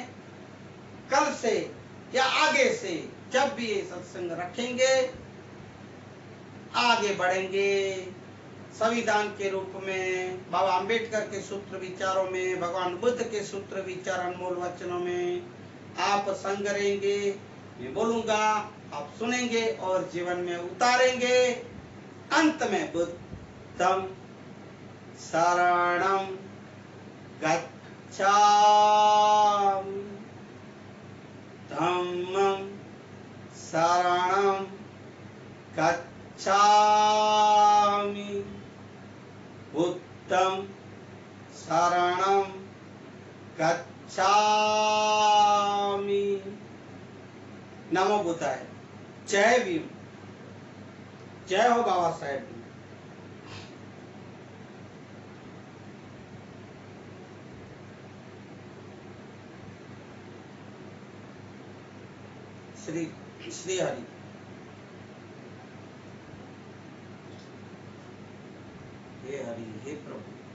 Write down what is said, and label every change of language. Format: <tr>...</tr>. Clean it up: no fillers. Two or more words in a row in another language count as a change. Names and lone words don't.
<hi>कल से या आगे से जब भी ये सत्संग रखेंगे, आगे बढ़ेंगे संविधान के रूप में, बाबा अंबेडकर के सूत्र विचारों में, भगवान बुद्ध के सूत्र विचार, अनमोल वचनों में आप संग रहेंगे। मैं बोलूंगा, आप सुनेंगे और जीवन में उतारेंगे।</hi> <pi>अंत में बुद्धं शरणं गच्छामि, धम्मं शरणं गच्छामि, बुद्धं शरणं गच्छामि।</pi> <sa>नमो बुद्धाय।</sa> <hi>जय भीम, जय हो बाबा साहेब। श्री श्री हरि। हे हरि, हे प्रभु।</hi>